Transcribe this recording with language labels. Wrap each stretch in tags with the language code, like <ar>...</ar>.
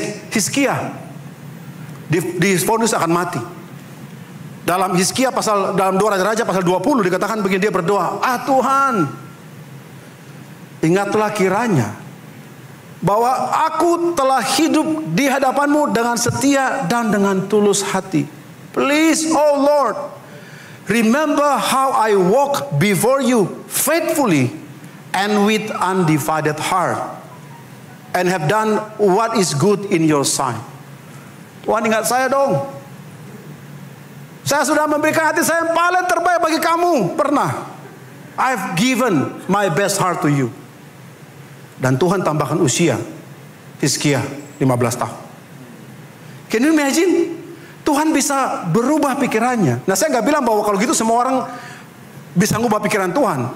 <id>Hizkia divonis akan mati. Dalam Hizkia dalam 2 Raja-Raja pasal 20 dikatakan begini, dia berdoa, Tuhan, ingatlah kiranya bahwa aku telah hidup di hadapanmu dengan setia dan dengan tulus hati.</id> <en>Please, oh Lord, remember how I walk before you faithfully and with undivided heart, and have done what is good in your sight.</en> <id>Tuhan, ingat saya dong. Saya sudah memberikan hati saya yang paling terbaik bagi kamu. Pernah.</id> <en>I've given my best heart to you.</en> <id>Dan Tuhan tambahkan usia Hizkia 15 tahun.</id> <en>Can you imagine?</en> <id>Tuhan bisa berubah pikirannya. Nah, saya nggak bilang bahwa kalau gitu semua orang bisa ngubah pikiran Tuhan.</id>